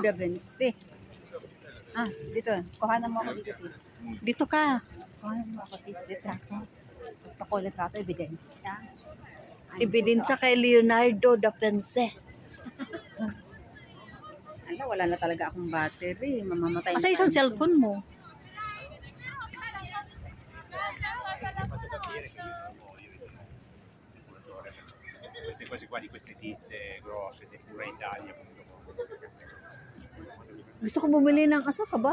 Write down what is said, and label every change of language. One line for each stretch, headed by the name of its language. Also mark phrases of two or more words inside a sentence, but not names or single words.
Filipino: da Vinci. Dito. Kuhanan mo ako dito, sis. Dito ka. Kuhanan mo ako, sis. Litrato. Gusto ko litrato, ebidensya. Ebidensya kay Leonardo da Vinci. Ano, wala na talaga akong battery. Mamamatay Asa isang cellphone mo?
Italian: Queste cose qua di queste ditte grosse, Tempura Italia.
Filipino: Gusto ko bumili ng asa ka ba?